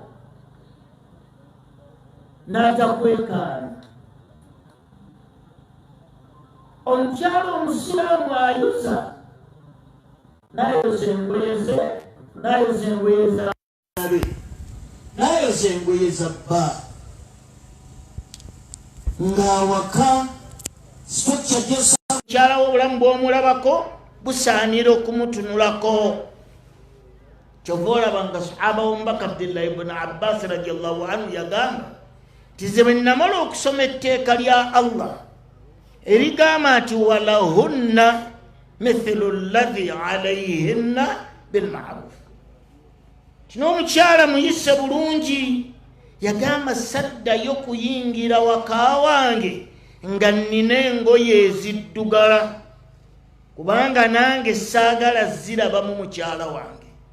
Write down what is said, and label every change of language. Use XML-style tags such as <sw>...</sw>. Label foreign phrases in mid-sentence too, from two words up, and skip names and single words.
<lg>n'atakwekaana omukyala omusiraamu ayuza n'ayoza engoye ze n'ayoza engoye z'abe n'ayoza engoye za bba ng'awaka mukyala w'obulamu bw'omulabako busaanira okumutunulako. Kyova olaba nga sahaba w'omubaka Abdullah ibn Abbas</lg> <ar>رضي الله عنه</ar> <lg>yagamba nti ze bwe namala okusoma etteeka lya Allah erigamba nti</lg> <ar>ولهن مثل الذي عليهن بالمعروف,</ar> <lg>kino omukyala muyise bulungi yagamba saddayo kuyingira waka wange nga nnina engoye eziddugala kubanga nange saagala ziraba mu mukyala wange.</lg>